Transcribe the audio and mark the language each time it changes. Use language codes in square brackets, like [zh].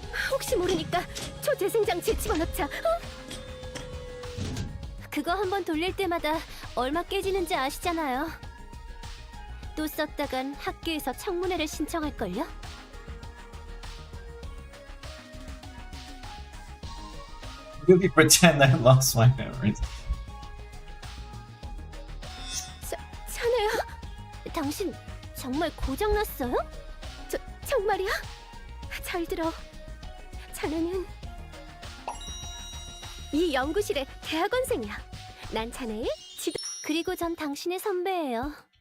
[ko] 혹시 모르니까 초재생장치에 집어넣자. 그거 한번 돌릴 때마다 얼마 깨지는지 아시잖아요. 또 썼다간 학교에서 청문회를 신청할걸요? [en] Really pretend I lost my memories. [ko] 자네야, 당신 정말 고장났어요? 정말이야? 잘 들어. 자네는 이 연구실의 대학원생이야. 난 자네의 지도... 그리고 전 당신의 선배예요.